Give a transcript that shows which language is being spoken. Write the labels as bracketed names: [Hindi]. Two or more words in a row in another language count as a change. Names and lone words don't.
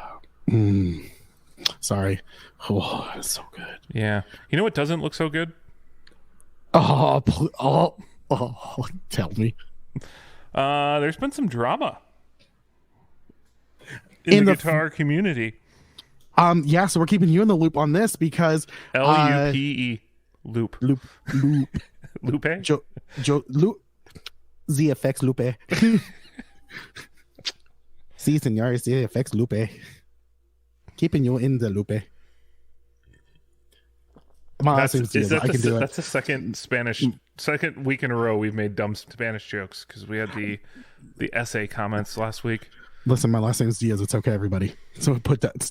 [English] Sorry. Oh, it's so good. Yeah. You know what doesn't look so good? Oh, tell me. There's been some drama in the guitar community. Yeah, so we're keeping you in the loop on this because LUPE loop. Lupe. Lupe? Lupe. ZFX Lupe. [Spanish] Si, senor, ZFX Lupe. [English] Keeping you in the Lupe. That's the second week in a row we've made dumb Spanish jokes because we had the essay comments last week. Listen, my last name is Diaz. It's okay, everybody. So put that.